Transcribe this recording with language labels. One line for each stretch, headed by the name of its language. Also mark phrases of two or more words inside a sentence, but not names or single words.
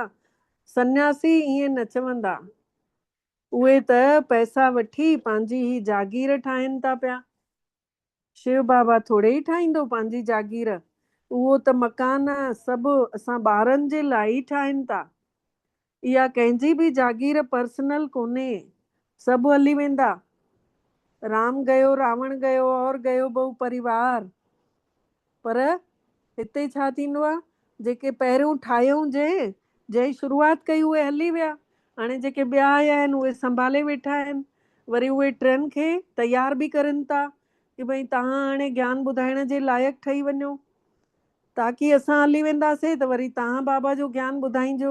Sindhi: सन्यासी ईअं न चवंदा, उहे त पैसा वठी पंहिंजी ही जागीर ठाहिनि था पिया। शिव बाबा थोरे ई ठाहींदो पंहिंजी जागीर, उहो त मकान सभु असां ॿारनि जे लाइ ई ठाहिनि था। इहा कंहिंजी बि जागीर पर्सनल कोन्हे, सभु हली वेंदा।
Hindi: राम गयो रावण गयो और गयो बहु परिवार।
Sindhi: पर हिते छा थींदो आहे, जेके पहिरियों ठाहियूं जंहिं शुरूआत कई उहे हली विया, हाणे जेके ॿिया आया आहिनि उहे संभाले वेठा आहिनि। वरी उहे टिनि खे तयार बि करनि था कि भई तव्हां हाणे ज्ञान ॿुधाइण जे लाइक़ु ठही वञो, ताकी असां हली वेंदासीं त वरी तव्हां बाबा जो ज्ञान ॿुधाइजो।